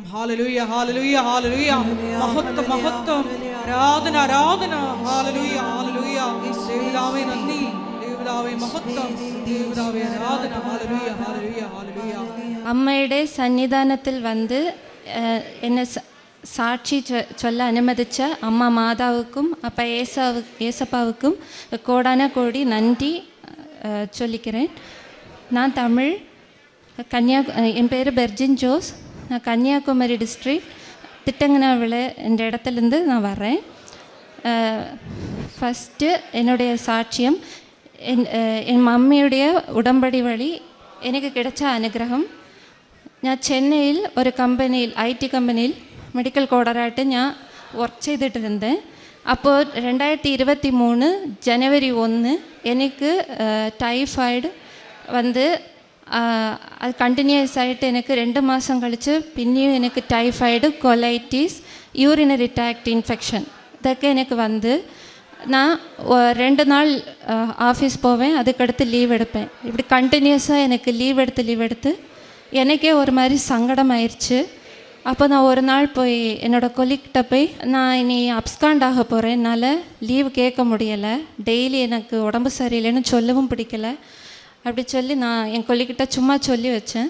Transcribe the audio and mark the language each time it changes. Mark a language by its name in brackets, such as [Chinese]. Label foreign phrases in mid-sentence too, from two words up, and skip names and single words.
[Malayalam] ഹല്ലേലൂയ, ഹല്ലേലൂയ, ഹല്ലേലൂയ. മഹത്വം, മഹത്വം, ആരാധന, ആരാധന. ഹല്ലേലൂയ, ഹല്ലേലൂയ. ദൈവമേ നന്ദി, ദൈവമേ മഹത്വം, ദൈവമേ ആരാധന. ഹല്ലേലൂയ, ഹല്ലേലൂയ, ഹല്ലേലൂയ. അമ്മയുടെ സന്നിധാനത്തിൽ വന്ന് എന്നെ സാക്ഷി ചൊല്ല അനുമതിച്ച അമ്മ മാതാവുക്കും [Tamil] அப்பா ஏசப்பாவுக்கும் கோடான கோடி நன்றி சொல்லிக்கிறேன். நான் தமிழ் என் பேர் பெர்ஜின் ஜோஸ். நான் கன்னியாகுமரி டிஸ்ட்ரிக்ட் திட்டங்கனாவில் என்ற இடத்துலேருந்து நான் வரேன். ஃபஸ்ட்டு என்னுடைய சாட்சியம் என் மம்மியுடைய உடம்படி வழி எனக்கு கிடைச்ச அனுகிரகம். [Malayalam] ഞാൻ ചെന്നൈയിൽ ഒരു കമ്പനിയിൽ IT കമ്പനിയിൽ മെഡിക്കൽ കോഡറായിട്ട് ഞാൻ വർക്ക് ചെയ്തിട്ടുണ്ട്. അപ്പോൾ 2023 ജനുവരി 1 എനിക്ക് ടൈഫോയിഡ് വന്ന് അത് കണ്ടിന്യൂസ് ആയിട്ട് എനിക്ക് 2 മാസം കളിച്ച് പിന്നെയും എനിക്ക് ടൈഫോയിഡ്, കൊലൈറ്റിസ്, [English] urinary tract infection [Malayalam] ഇതൊക്കെ എനിക്ക് വന്ന് [Tamil] நான் 2 நாள் ஆஃபீஸ் போவேன். அதுக்கடுத்து லீவ் எடுப்பேன். இப்படி கண்டினியூஸாக எனக்கு லீவ் எடுத்து எனக்கே ஒரு மாதிரி சங்கடம் ஆயிடுச்சு. அப்போ நான் ஒரு நாள் போய் என்னோடய கொலிக்கிட்ட போய் நான் இனி அப்ஸ்காண்ட் ஆக போகிறேன், என்னால் லீவ் கேட்க முடியலை, டெய்லி எனக்கு உடம்பு சரியில்லைன்னு சொல்லவும் பிடிக்கலை அப்படி சொல்லி நான் என் கொலிக்கிட்ட சும்மா சொல்லி வச்சேன்.